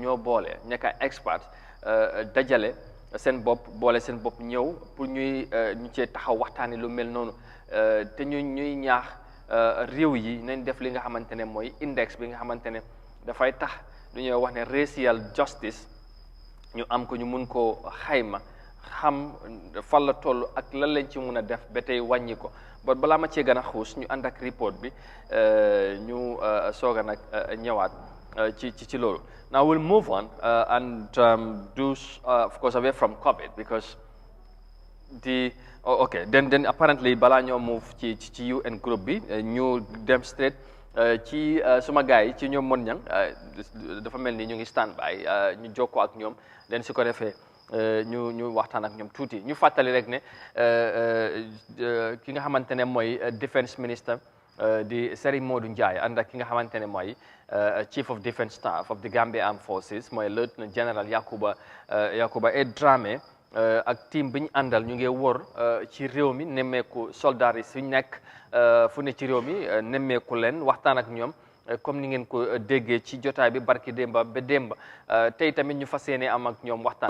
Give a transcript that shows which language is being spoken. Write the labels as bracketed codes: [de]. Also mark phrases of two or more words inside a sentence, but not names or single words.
[wo] ñoo boole nekk ay experts dajale seen bopp ñëw pour ñu cee taxaw waxtaani lu mel noonu te ñuy ñaax réew yi nañ def li nga xamante ne mooy index bi nga xamante ne dafay tax lu ñuy wax ne [en] racial justice [wo] ñu am ko ñu mun koo xayma xam fan la toll ak lan lañ ci mun a def ba tey wàññi ko ba balaa ma cee gën a xuus ñu ànd ak report bi ñu soog a nag ñëwaat ci loolu. [en] Now we'll move on and do of course away from COVID because then apparently [wo] balaa ñoo move ci [en] UN group [wo] bi ñu dem straight ci suma gars yi ci ñoom mon ñang dafa mel ni ñu ngi [en] stand by [wo] ñu jokkoo ak ñoom den si ko defee ñu waxtaan ak ñoom tuuti ñu fàttali rek ne ki nga xamante ne mooy [en] defense minister [wo] di Serigne Modou Ndiaye ànd ak ki nga xamante ne mooy [en] chief of defense staff of the Gambia Armed Forces [wo] mooy [en] lieutenant general [wo] Yakuba E Dramé ak team bi ñu àndal ñu ngi wër ci réew mi nemmeeku soldats yi suñ nekk fu ne ci réew mi nemmeeku leen waxtaan ak ñoom comme ni ngeen ko déggee ci jotaay bi barki démba ba démba tey tamit ñu fas yéene am ak ñoom waxtaan.